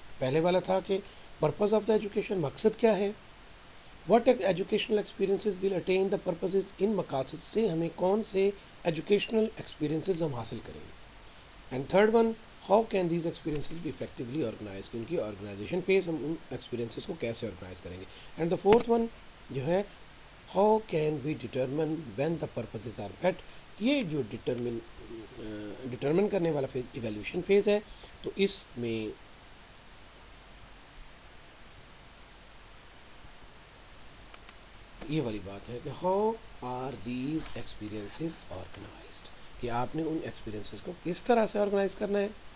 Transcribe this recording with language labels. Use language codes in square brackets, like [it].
[ur] پہلے والا تھا کہ پرپز آف دا ایجوکیشن, مقصد کیا ہے, [en] what educational experiences will attain the purposes, [ur] ان مقاصد سے ہمیں کون سے ایجوکیشنل ایکسپیرینسز ہم حاصل کریں گے. [en] and third one, how can these experiences be effectively organise, [ur] کہ ان کی آرگنائزیشن فیز ہم ان ایکسپیرینسز کو کیسے آرگنائز کریں گے. [en] and the fourth one [ur] جو ہے [en] How can we determine when the purposes are met. [ur] یہ جو ڈٹرمن کرنے والا فیز ایویلیوشن فیز ہے, تو اس میں یہ والی بات ہے کہ [en] how are these experiences organised, [ur] کہ آپ نے ان ایکسپیرینسز کو کس طرح سے آرگنائز کرنا ہے,